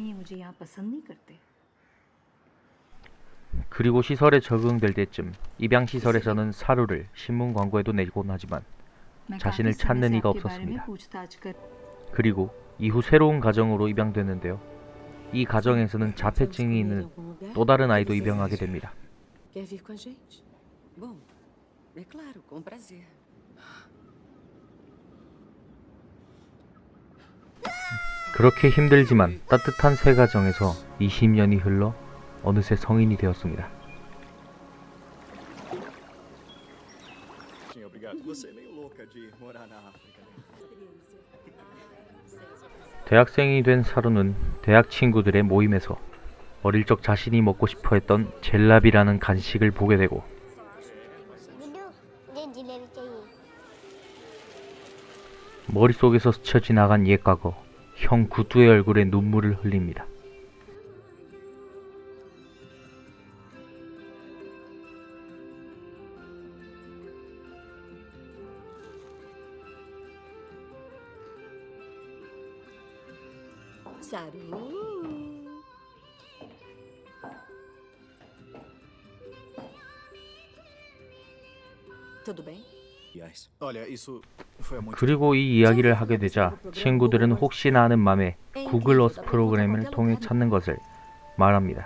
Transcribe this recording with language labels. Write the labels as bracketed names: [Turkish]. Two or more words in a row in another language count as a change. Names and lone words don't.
[Korean] 그리고 시설에 적응될 때쯤 입양시설에서는 사루를 신문 광고에도 내곤 하지만 자신을 찾는 이가 없었습니다. 그리고 이후 새로운 가정으로 입양되는데요. 이 가정에서는 자폐증이 있는 또 다른 아이도 입양하게 됩니다. [Portuguese] Quer vir com a gente? Bom, é claro, com prazer. [Korean] 그렇게 힘들지만 따뜻한 새 가정에서 20년이 흘러 어느새 성인이 되었습니다. 대학생이 된 사루는 대학 친구들의 모임에서 어릴 적 자신이 먹고 싶어 했던 젤라비라는 간식을 보게 되고 머릿속에서 스쳐 지나간 옛 과거, 형 구두의 얼굴에 눈물을 흘립니다. [Portuguese] Saru. Tudo bem? [Korean] 그리고 이 이야기를 하게 되자 친구들은 혹시나 하는 맘에 구글 어스 프로그램을 통해 찾는 것을 말합니다.